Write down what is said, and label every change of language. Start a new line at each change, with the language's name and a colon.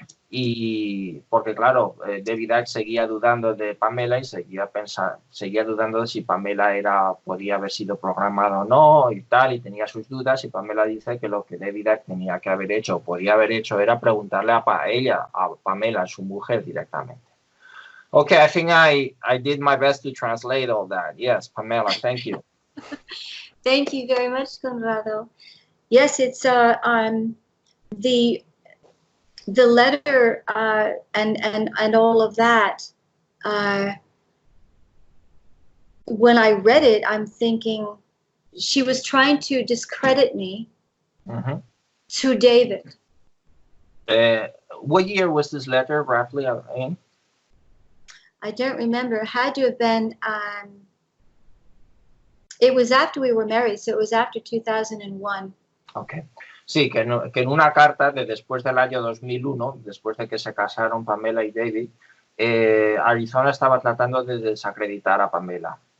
Spanish: Y porque claro, David Icke seguía dudando de Pamela y seguía dudando de si Pamela podía haber sido programada o no y tal, y tenía sus dudas, y Pamela dice que lo que David Icke tenía que haber hecho o podía haber hecho era preguntarle a Pamela, su mujer, directamente.
English: Okay, I think I did my best to translate all that. Yes, Pamela, thank you. Thank you very much, Conrado. Yes, it's the letter and all of that, when I read it, I'm thinking she was trying to discredit me to David. What year was this letter roughly in? I don't remember. It had to have been, it was after we were married, so it was after 2001. Okay.
Spanish: Sí, que en una carta de después del año 2001, después de que se casaron Pamela y David, Arizona estaba tratando de desacreditar a Pamela.